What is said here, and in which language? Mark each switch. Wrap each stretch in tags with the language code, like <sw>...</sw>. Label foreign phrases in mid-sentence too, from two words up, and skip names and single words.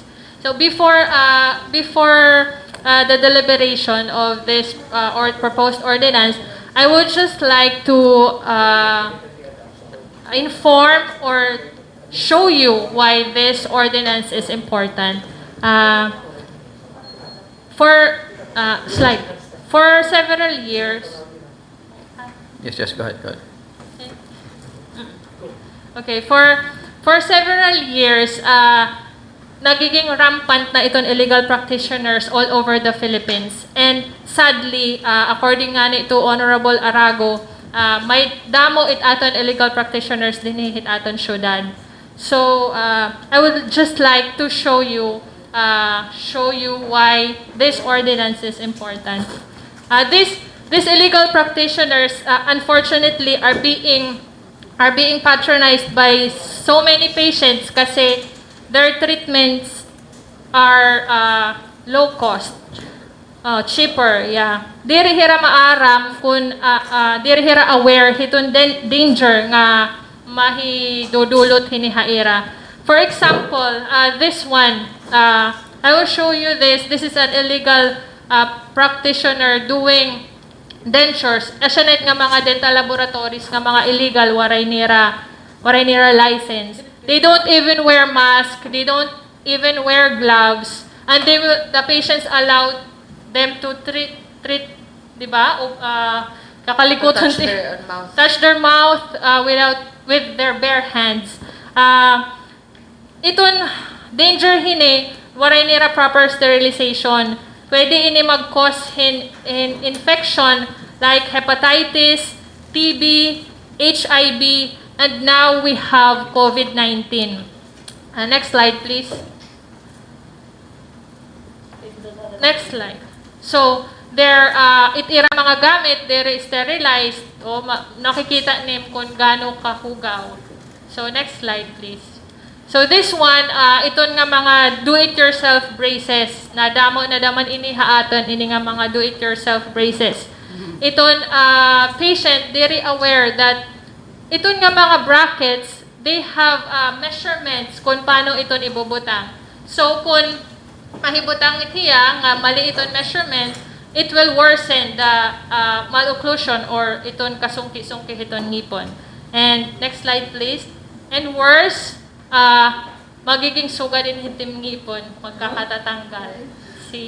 <en>So before the deliberation of this proposed ordinance, I would just like to inform or show you why this ordinance is important. For several years. Yes, go ahead. Okay, for several years,</en> <tl>nagiging rampant na itong</tl> <en>illegal practitioners all over the Philippines. And sadly, according</en> <war>nga ni to Honorable Arago, may damo it aton</war> <en>illegal practitioners</en> <war>din hit aton syudad.</war> <en>So I would just like to show you why this ordinance is important. These illegal practitioners, unfortunately, are being patronized by so many patients kasi their treatments are low cost, cheaper, yeah.</en> <war>Diri hira maaram kun diri hira aware hiton danger nga mahidudulot hinihaira.</war> <en>For example, this one, I will show you this. This is an illegal practitioner doing dentures.</en> <war>Asyanet nga mga</war> <en>dental laboratories</en> <war>nga mga illegal waray nira license.</war> <en>They don't even wear mask. They don't even wear gloves. And the patients allowed them to treat,</en> <tl>di ba?</tl> <en>Kakalikutan touch their mouth with their bare hands.</en> <war>Iton danger hini waray nira</war> <en>proper sterilization.</en> <war>Pwede ini</war> <en>mag-cause in infection like hepatitis, TB, HIV, and now we have COVID-19. Next slide, please. Next slide. So, there,</en> <war>itira mga gamit,</war> <en>they're sterilized.</en> <tl>O, nakikita nim kung gaano kahugaw.</tl> <en>So, next slide, please. So this one,</en> <war>iton nga mga</war> <en>do-it-yourself braces</en> <war>na damo na daman inihaaton ini nga mga</war> <en>do-it-yourself braces.</en> <war>Iton</war> <en>patient very aware that</en> <war>iton nga mga brackets,</war> <en>they have measurements</en> <war>kung paano iton ibubutang. So kung mahibutang itiya nga mali iton measurement,</war> <en>it will worsen the malocclusion or</en> <war>iton kasungki-sungki iton ngipon.</war> <en>And next slide please. And worse,</en> <war>magiging suga din hitim ngipon, magkakatatanggal.</war> <en>See?</en>